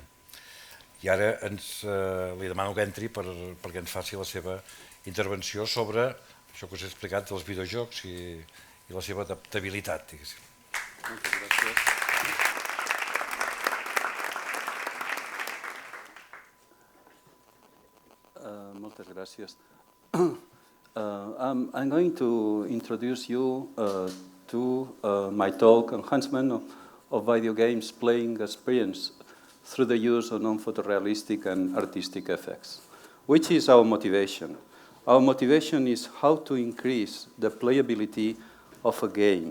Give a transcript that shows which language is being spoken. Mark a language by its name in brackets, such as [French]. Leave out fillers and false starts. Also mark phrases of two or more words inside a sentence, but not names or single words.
[Catalan] I ara li demano que entri perquè ens faci la seva intervenció sobre això que us he explicat dels videojocs i la seva adaptabilitat. Moltes gràcies. Moltes gràcies. [English] I'm going to introduce you to my talk, Enhancement of Video Games Playing Experience through the use of non-photorealistic and artistic effects. Which is our motivation? Our motivation is how to increase the playability of a game.